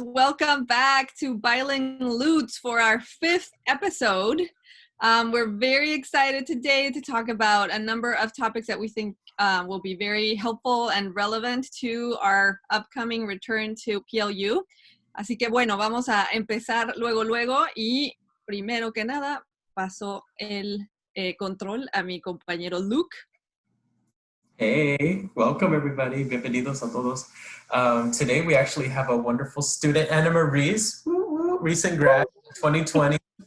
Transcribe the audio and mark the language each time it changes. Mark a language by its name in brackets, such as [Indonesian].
[English] Welcome back to BilingLutes for our 5th episode. We're very excited today to talk about a number of topics that we think will be very helpful and relevant to our upcoming return to PLU. [Spanish] Así que bueno, vamos a empezar luego y primero que nada paso el control a mi compañero Luke. [English] Hey, welcome everybody. [Spanish] Bienvenidos a todos. [English] Today we actually have a wonderful student, Anamaries, recent grad, 2020.